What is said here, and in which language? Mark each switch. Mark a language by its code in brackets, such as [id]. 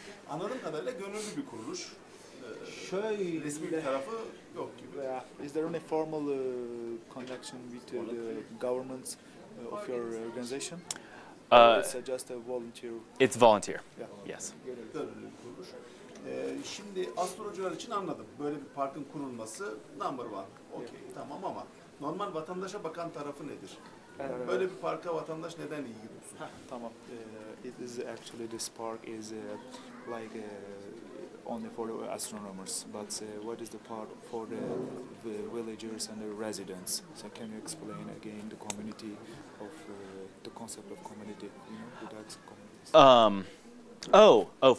[tr] Anladığım kadarıyla gönüllü bir kuruluş. Şöyle Resmi bir tarafı yok gibi. [en] Is there any formal connection with the government of your organization? It's just a volunteer. It's volunteer. Yeah. Yes. [tr] Gönüllü bir kuruluş. Şimdi astrolojiler için anladım. Böyle bir parkın kurulması [en] number one. [tr] Okey, tamam ama normal vatandaşa bakan tarafı nedir? Böyle bir parka vatandaş neden ilgi duysun? Tamam. [en] It is actually this park is like only for the astronomers, but what is the part for the villagers and the residents? So can you explain again the community of the concept of community? You know, the Dutch communities.